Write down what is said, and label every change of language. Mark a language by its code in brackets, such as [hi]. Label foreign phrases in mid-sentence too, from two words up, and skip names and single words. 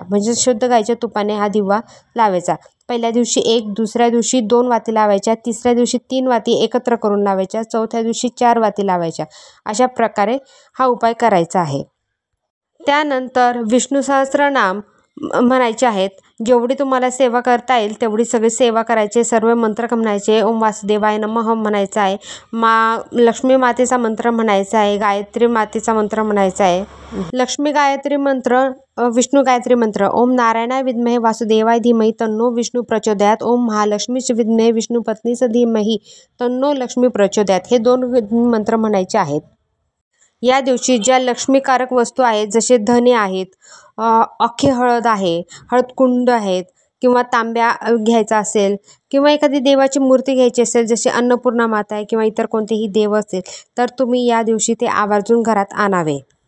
[mr] म्हणजे शुद्ध गाईच्या तुपाने हा दिवा लावायचा. पहिल्या दिवशी 1, दुसऱ्या दिवशी 2 वाती लावायच्या, तिसऱ्या दिवशी 3 वाती एकत्र करून लावायच्या, चौथ्या दिवशी 4 वाती लावायच्या. अशा प्रकारे हा उपाय करायचा आहे. त्यानंतर विष्णू सहस्त्रनाम म्हणायचे आहेत. जेवढी तुम्हाला सेवा करता येईल तेवढी सगळी सेवा करायचे. सर्व मंत्र म्हणायचे. [sa] ओम वासुदेवाय नमः [mr] म्हणायचा आहे. लक्ष्मी मातेचा मंत्र म्हणायचा आहे. गायत्री मातेचा मंत्र म्हणायचा आहे. लक्ष्मी गायत्री मंत्र, विष्णू गायत्री मंत्र. [sa] ओम नारायणाय विद्महे वासुदेवाय धीमहि तन्नो विष्णू प्रचोदयात. ओम महालक्ष्मीच विद्महे विष्णू पत्नीच धीमहि तन्नो लक्ष्मी प्रचोदयात. [mr] हे 2 मंत्र म्हणायचे आहेत. या दिवशी ज्या लक्ष्मीकारक वस्तू आहेत, जसे धने आहेत, अख्खी हळद आहे, हळदकुंड आहेत, किंवा तांब्या घ्यायचा असेल, किंवा एखादी देवाची मूर्ती घ्यायची असेल, जशी अन्नपूर्णा माता आहे किंवा इतर कोणतेही देव असेल, तर तुम्ही या दिवशी ते आवर्जून घरात आणावे.